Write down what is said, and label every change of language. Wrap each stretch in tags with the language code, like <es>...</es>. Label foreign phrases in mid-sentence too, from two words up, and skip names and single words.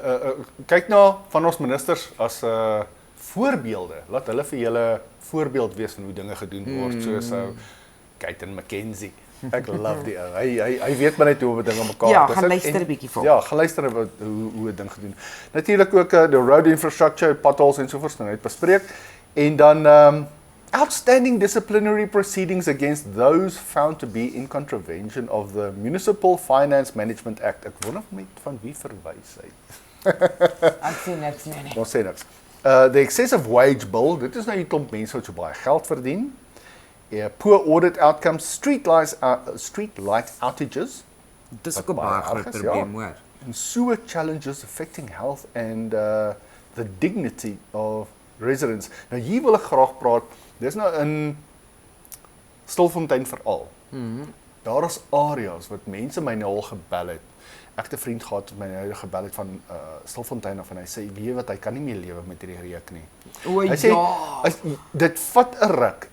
<af>Kyk na van ons ministers as voorbeelde. Laat hulle vir julle voorbeeld wees van hoe dinge gedoen word, soos Kaiton McKenzie. Ek love die ou. Hy weet maar net hoe dinge mekaar ja, gaan luister 'n bietjie vir. Ja, gaan luister hoe 'n ding gedoen. Natuurlik ook</af> <en>the road infrastructure,</en> <af>potholes en so voort nou net bespreek. En dan</af> <en>outstanding disciplinary proceedings against those found to be in contravention of the Municipal Finance Management Act.</en> <af>Ek wonder met van wie verwys hy. Ek sien niks meer nie. Ons sê niks.</af> <en>The excessive wage bill,</en> <af>dit is nou die klomp mense wat so baie geld verdien.</af> <en>Poor audit outcomes, street light outages.</en> <af>Dis ook 'n baie groot probleem hoor.</af> <en>And sewer challenges affecting health and the dignity of residents.</en> <af>Nou hier wil ek graag praat. Dis nou in Stilfontein veral. Daar is areas wat mense my nou al gebel het. Ek het 'n vriend gehad wat my nou gebel het van Stilfontein af en hy sê weet wat, hy kan nie meer lewe met hierdie reuk nie. O Hy sê dit vat 'n ruk.</af>